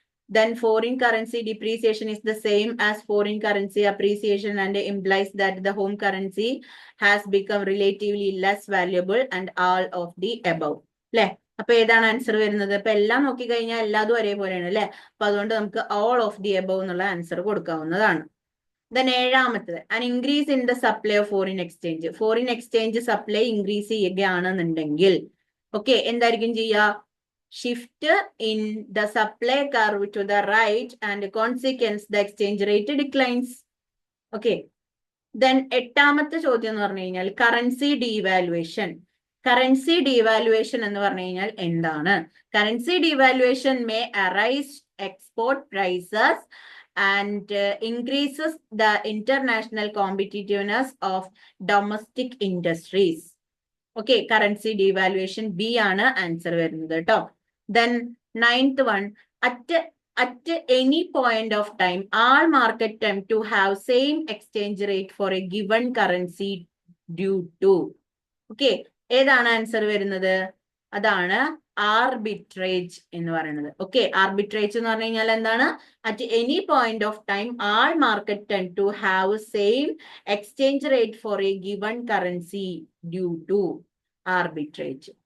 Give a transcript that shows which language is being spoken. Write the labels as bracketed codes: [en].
[en] Then foreign currency depreciation is the same as foreign currency appreciation and implies that the home currency has become relatively less valuable and all of the above. [ml] അല്ലെ, അപ്പൊ ഏതാണ് answer വരുന്നത്? അപ്പൊ എല്ലാം നോക്കി കഴിഞ്ഞാൽ എല്ലാതും ഒരേപോലെയാണ് അല്ലെ. അപ്പൊ അതുകൊണ്ട് നമുക്ക് [en] all of the above [ml] എന്നുള്ള ആൻസർ കൊടുക്കാവുന്നതാണ്. [en] Then [ml] ഏഴാമത്തത് [en] an increase in the supply of foreign exchange. [ml] Foreign exchange supply increase ചെയ്യുകയാണെന്നുണ്ടെങ്കിൽ ഓക്കെ എന്തായിരിക്കും ചെയ്യുക? [en] Shift in the supply curve to the right and consequence the exchange rate declines. [ml] Okay, then എട്ടാമത്തെ ചോദ്യം എന്ന് പറഞ്ഞു കഴിഞ്ഞാൽ currency devaluation. Currency devaluation എന്ന് പറഞ്ഞു കഴിഞ്ഞാൽ എന്താണ്? [en] Currency devaluation may arise export prices and increases the international competitiveness of domestic industries. [ml] Okay, currency devaluation B ആണ് ആൻസർ വരുന്നത് കേട്ടോ. [en] Then 9th one, at any point of time all market attempt to have same exchange rate for a given currency due to. [ml] Okay, ഏതാണ് answer വരുന്നത്? അതാണ് arbitrage എന്ന് പറയുന്നത്. Okay, arbitrage എന്ന് പറഞ്ഞു കഴിഞ്ഞാൽ എന്താണ്? [en] At any point of time all market tend to have same exchange rate for a given currency due to arbitrage.